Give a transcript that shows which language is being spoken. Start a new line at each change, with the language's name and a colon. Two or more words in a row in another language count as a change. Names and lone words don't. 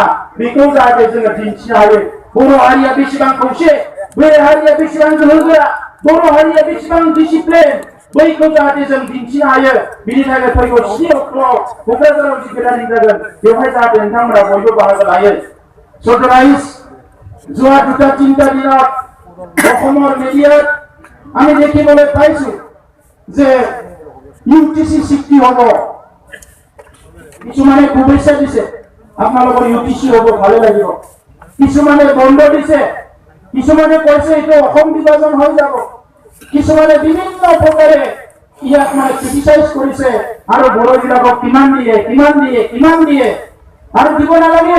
Bodo: बेखौ जाहाथे जोङो दिन्थिनो हायो। बर' हारिया बेसेबां खौसे, बर' हारिया बेसेबां गोहोगोरा, बर' हारिया बेसेबां डिसिप्लिन, बैखौ जाहाथे जों दिन्थिनो हायो। बिनि थाखाय फैगौ 7 अक्ट'आव क'क्राझाराव जि गेदारिं जागोन बेवहाय जाहाथे नोंथांमोना बयबो बाहागो लायो।
Assamese: सदराइज যোৱা 2-3টা দিনত অসমৰ মিডিয়াত আমি দেখিবলৈ পাইছো যে ইউটিসি চুক্তি হ'ব। কিছুমানে শুভেচ্ছা দিছে আপোনালোকৰ ইউটিসি হ'ব ভালে লাগিব, কিছুমানে বন্ধ দিছে, কিছুমানে কৈছে এইটো অসম বিভাজন হৈ যাব, কিছুমানে বিভিন্ন প্ৰকাৰে ইয়াক মানে ক্ৰিটিসাইজ কৰিছে আৰু বড়োবিলাকক কিমান দিয়ে আৰু দিব নালাগে।